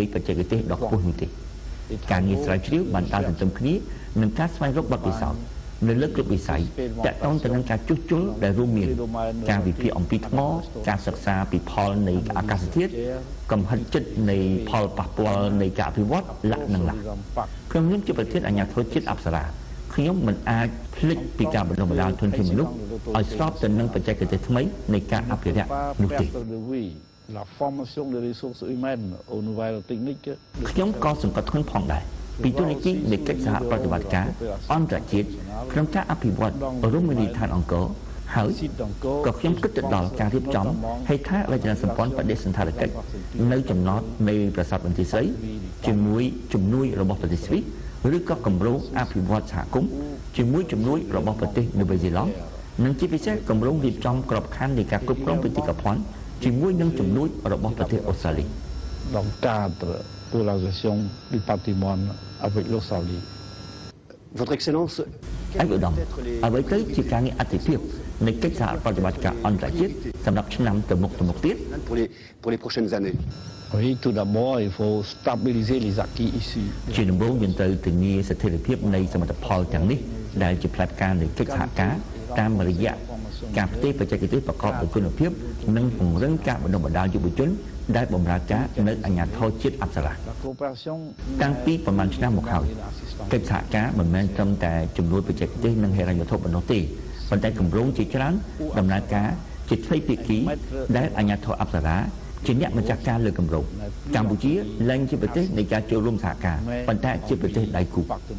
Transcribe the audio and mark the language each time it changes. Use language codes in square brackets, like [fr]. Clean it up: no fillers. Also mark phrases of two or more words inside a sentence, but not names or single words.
[km] បច្ចេកទេសដ៏ខ្ពស់នោះទេការងារស្រាវជ្រាវបានដើរទន្ទឹមគ្នានឹងការស្វែងរកបទពិសោធន៍នៅលើគ្រប់វិស័យតាក់ទងទៅនឹងការជួសជុលដែលរួមមានការវិភាគអំពីថ្មការសិក្សាពីផលនៃអាកាសធាតុកំហិតចិត្តនៃផលប៉ះពាល់នៃការអភិវឌ្ឍលក្ខណៈខ្ញុំជាប្រធានអាជ្ញាធរជាតិអប្សរាខ្ញុំមិនអាចភ្លេចពីការបណ្ដុះបណ្ដាលធនធានមនុស្សឲ្យស្របទៅនឹងបច្ចេកទេសថ្មីនៃការអភិរក្សនោះទេ [fr] La formation des ressources humaines aux nouvelles techniques [km] ខ្ញុំក៏សង្កត់ធ្ងន់ផងដែរពីទូនីតិនៃកិច្ចសហប្រតិបត្តិការអន្តរជាតិក្នុងការអភិវឌ្ឍរមណីយដ្ឋានអង្គរហើយក៏ខ្ញុំគិតទៅដល់ការរៀបចំហេដ្ឋារចនាសម្ព័ន្ធបដិសណ្ឋារកិច្ចនៅចំណតនៃប្រាសាទបន្ទាយស្រីជាមួយជំនួយរបស់ប្រទេសស្វីសឬក៏គម្រោងអភិវឌ្ឍសហគមន៍ជាមួយជំនួយរបស់ប្រទេសនូវែលសេឡង់និងជាពិសេសគម្រោងរៀបចំក្របខ័ណ្ឌនៃការគ្រប់គ្រងបេតិកភណ្ឌជាមួយនឹងជំនួយរបស់ប្រទេសអូស្ត្រាលី [fr] dans le cadre de la gestion du patrimoine avec l'Australie. Votre Excellence, [km] ឯកឧត្តមអ្វីទៅជាការងារអតិភិបនៃកិច្ចសហប្រតិបត្តិការអន្តរជាតិសម្រាប់ឆ្នាំទៅមុខទៀត [fr] pour les prochaines années. Oui, tout d'abord, il faut stabiliser les acquis ici. [km] ជាដំបូងយើងត្រូវធានាស្ថិរភាពនៃសមិទ្ធផលទាំងនេះដែលជាផ្នែកការនៃកិច្ចសហការតាមរយៈការផ្ទេរបច្ចេកទេស ប្រកបដោយគុណភាពនិងពង្រឹងការបណ្ដុះបណ្ដាលយុវជនដែលបម្រើការនៅអាជ្ញាធរជាតិអប្សរាតាំងពីប្រមាណឆ្នាំមកហើយកិច្ចសហការមិនមែនត្រឹមតែជំនួយបច្ចេកទេសនិងហិរញ្ញវត្ថុប៉ុណ្ណោះទេប៉ុន្តែគម្រោងជាច្រើនដំណើរការជាទ្វេភាគីដែលអាជ្ញាធរអប្សរាជាអ្នកម្ចាស់ការលើគម្រោងកម្ពុជាឡើងជាប្រទេសនៃការចូលរួមសហការប៉ុន្តែជាប្រទេសដៃគូ